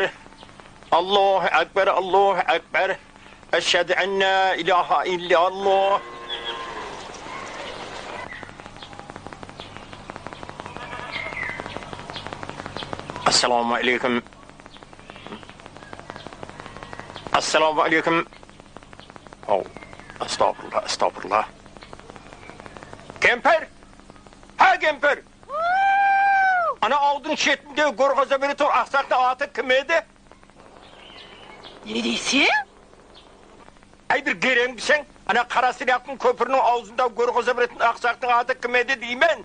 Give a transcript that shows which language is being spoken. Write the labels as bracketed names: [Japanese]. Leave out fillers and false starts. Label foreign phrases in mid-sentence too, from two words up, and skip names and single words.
[Arabic] الله أكبر الله أكبر أشهد أن لا إله إلا الله. السلام عليكم. السلام عليكم. О, أستغفر الله أستغفر الله. [Kazakh] Кемпір? Кемпір! Ана аудың шетінде көрғаза бері тұр, ақсақты аты кім еді? Не дейсің? Әй бір керең бісең, ана Қарасыряқтың көпірінің аузында көрғаза беретін ақсақтың аты кім еді деймен?